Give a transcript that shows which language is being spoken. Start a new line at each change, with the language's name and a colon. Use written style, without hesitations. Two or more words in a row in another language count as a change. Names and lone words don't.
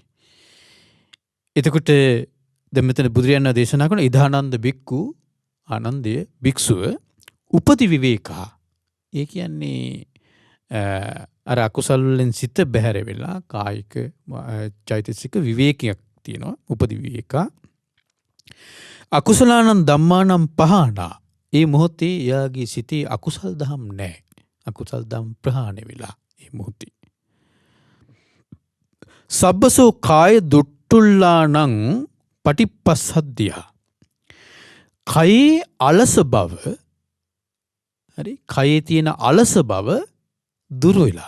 Sinhala: එතකොට දැන් මෙතන බුදුරජාණන් දේශනා කරන
Pali: ඉදානන්ද බික්කු
Sinhala: ආනන්දය භික්ෂුව
Pali: උපති විවේකා.
Sinhala: ඒ කියන්නේ අර අකුසල් වලින් සිත බැහැර වෙලා කායික චෛතසික විවේකයක් තියෙනවා.
Pali: උපති විවේකා. අකුසලානං ධම්මානං පහනා.
Sinhala: ඒ මොහොතේ එයාගේ සිතේ අකුසල් දහම් නැහැ. අකුසල් දහම් ප්‍රහාණය වෙලා ඒ මොහොතේ.
Pali: සබ්බසෝ කාය දුට්ටුල්ලානං පටිපස්සද්ධියා.
Sinhala: කයේ අලස බව, හරි, කයේ තියෙන අලස බව දුර වෙලා.